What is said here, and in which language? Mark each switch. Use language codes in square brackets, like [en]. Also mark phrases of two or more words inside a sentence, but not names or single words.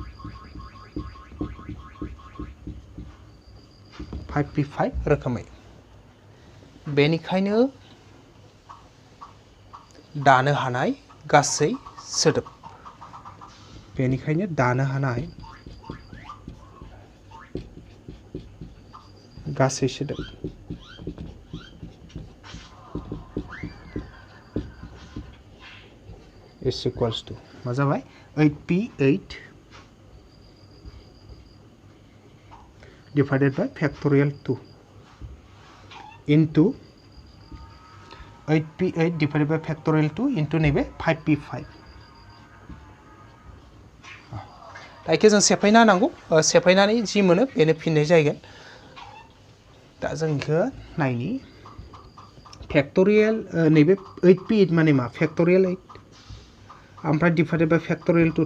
[brx] 5p5 रोखोमै बेनिखायनो दानो हानाय गासै सोदोब बेनिखायनो दानो हानाय गासै सोदोब [en] is equals to [brx] मा जाबाय [en] 8p8 divided by factorial 2 into 8p8 divided by factorial 2 into नैबे 5p5 [brx] दाइखौ जों सेफायना होनांगौ सेफायनानै जि मोनो बेनो फिननाय जागोन दा जों इखौ नायनि फैक्टोरियल नैबे 8p8 माने मा फैक्टोरियल 8 ओमफ्राय [en] divided by factorial 2